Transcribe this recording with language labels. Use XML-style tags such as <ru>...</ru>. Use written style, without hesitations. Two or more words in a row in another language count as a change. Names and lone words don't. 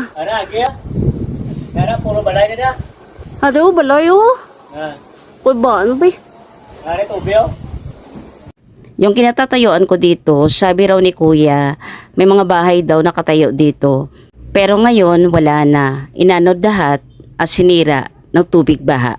<hil>Ara agya. Ara puro balay na da. ano, balay, oh.</hil> <tl>Uy, ba, ano ba?</tl> <hil>Ara tubig oh.</hil> <tl>Yung kinatatayuan ko dito, sabi raw ni Kuya, may mga bahay daw nakatayo dito. Pero ngayon, wala na. Inanod lahat at sinira ng tubig baha.</tl>